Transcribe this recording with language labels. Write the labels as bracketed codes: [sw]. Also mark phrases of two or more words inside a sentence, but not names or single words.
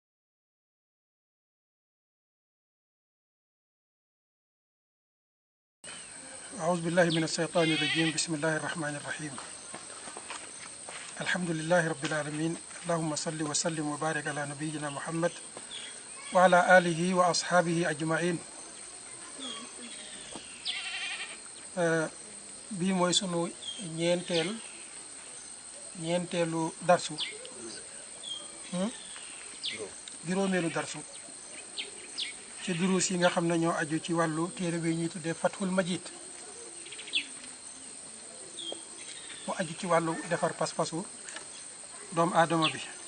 [ar] أعوذ بالله من الشيطان الرجيم بسم الله الرحمن الرحيم الحمد لله رب العالمين اللهم صل وسلم وبارك على نبينا محمد وعلى آله وأصحابه أجمعين [wo] bii mooy sunu ñeenteelu darsu juróomeelu darsu ci duruus yi nga xam ne ñoo aju ci wàllu téere bi ñuy tuddee Fathul Majid mu aju ci wàllu defar pas-pasu doomu aadama bi